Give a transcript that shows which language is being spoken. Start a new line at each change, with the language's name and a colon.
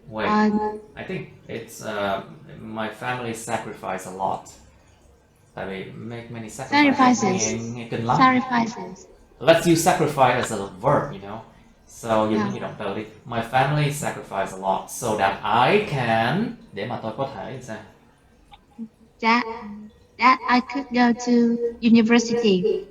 English: Wait, I think it's my family sacrifice a lot.
Vietnamese: Tại vì
English: make many sacrifices.
Vietnamese: Nghe kinh lắm.
English: Let's use sacrifice as a verb, you know.
Vietnamese: So dùng những động từ đi.
English: My family sacrifice a lot so that I can,
Vietnamese: để mà tôi có thể sao?
English: That I could go to university.